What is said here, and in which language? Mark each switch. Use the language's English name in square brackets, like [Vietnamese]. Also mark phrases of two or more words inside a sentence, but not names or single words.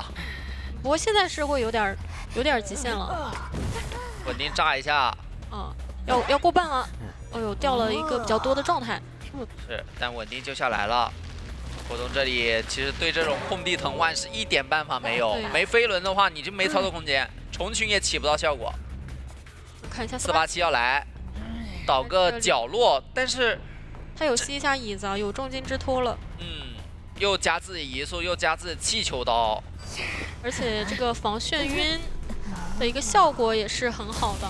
[Chinese] 不過現在是会有點極限了。穩定炸一下。要過半了。哎呦，掉了一個比較多的狀態。是，但穩定就下來了。果凍這裡其實對這種空地藤蔓是一點辦法沒有，沒飛輪的話你就沒操作空間，虫群也起不到效果。看一下 487要來，倒個角落，但是他有吸一下椅子啊，有重金之托了。又加自己移速，又加自己气球刀，而且这個防眩暈的一個效果也是很好的。